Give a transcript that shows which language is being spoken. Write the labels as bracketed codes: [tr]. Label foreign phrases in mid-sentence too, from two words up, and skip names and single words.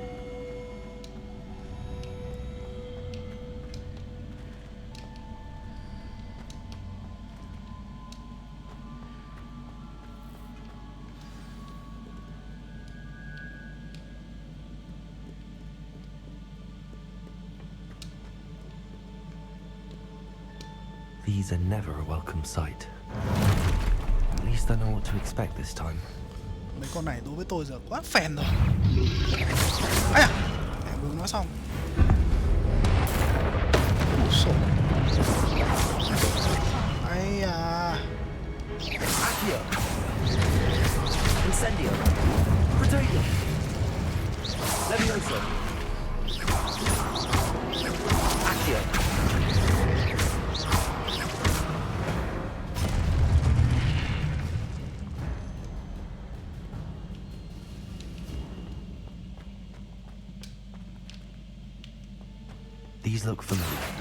[en] These are never a welcome sight. At least I know what to expect this time. [vi] Mấy con này đối với tôi giờ quá phèn rồi. Ây à, mẹ vừa nói xong. Sổ. Ây à. Accio. Incendio. Protedio. Levioso. Accio. [en] These look familiar.